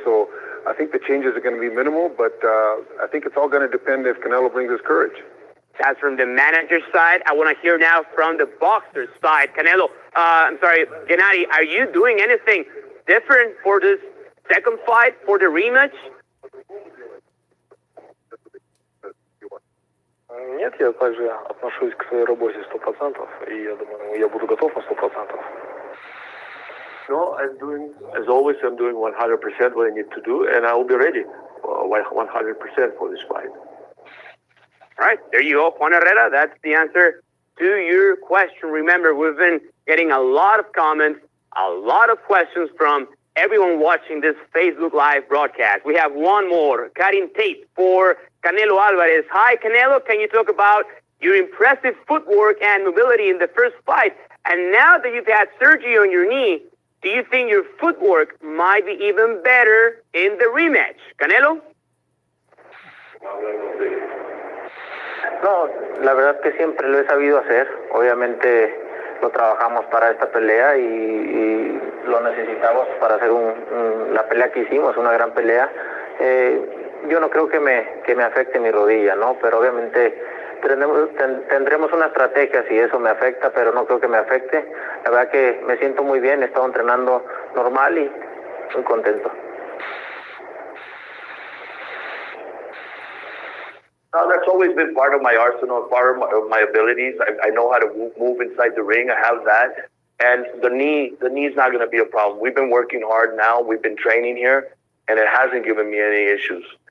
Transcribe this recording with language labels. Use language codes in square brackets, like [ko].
[en] So I think the changes are going to be minimal, but I think it's all going to depend if Canelo brings his courage. That's from the manager's side. I want to hear now from the boxer's side. Canelo, Gennady, are you doing anything different for this second fight, for the rematch? [ru] Нет, я также отношусь к своей работе 100%, и я думаю, я буду готов на 100%. [en] No, as always, I'm doing 100% what I need to do, and I will be ready 100% for this fight. All right, there you go, Juan Herrera. That's the answer to your question. Remember, we've been getting a lot of comments, a lot of questions from everyone watching this Facebook Live broadcast. We have one more. Karin Tate for Canelo Alvarez. Hi, Canelo. Can you talk about your impressive footwork and mobility in the first fight? And now that you've had surgery on your knee, do you think your footwork might be even better in the rematch? Canelo? [es] No, la verdad que siempre lo he sabido hacer. Obviamente lo trabajamos para esta pelea y lo necesitamos para hacer la pelea que hicimos, una gran pelea. Yo no creo que me afecte mi rodilla, ¿no? Pero obviamente tendremos una estrategia si eso me afecta, pero no creo que me afecte. La verdad que me siento muy bien, he estado entrenando normal y muy contento. [en] That's always been part of my arsenal, part of my abilities. I know how to move inside the ring. I have that. And the knee's not going to be a problem. We've been working hard now. We've been training here, and it hasn't given me any issues.